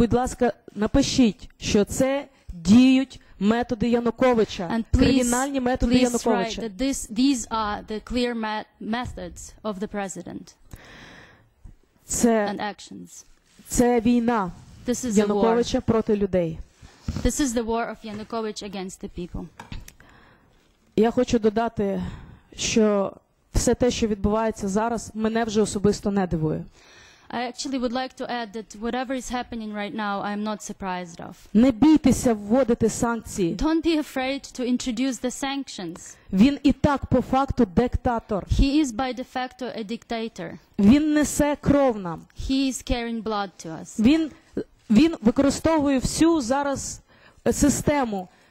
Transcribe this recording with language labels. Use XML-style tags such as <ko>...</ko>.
<uk>І, будь ласка, напишіть, що це діють методи Януковича,</uk> <en>And</en> <uk>кримінальні методи</uk> <en>please write</en> <uk>Януковича.</uk> <en>that these are the clear methods of the president and actions.</en> <uk>Це війна</uk> <en>This is a war.</en> <uk>Януковича проти людей.</uk> <en>This is the war of Yanukovych against the people.</en> <uk>Я хочу додати, що все те, що відбувається зараз, мене вже особисто не дивує.</uk> <en>I actually would like to add that whatever is happening right now, I am not surprised of.</en> <uk>Не бійтеся вводити санкції.</uk> <en>Don't be afraid to introduce the sanctions.</en> <uk>Він і так по факту диктатор.</uk> <en>He is by de facto a dictator.</en> <uk>Він несе кров нам.</uk> <en>He is carrying blood to us.</en> <uk>Він використовує всю зараз систему,</uk>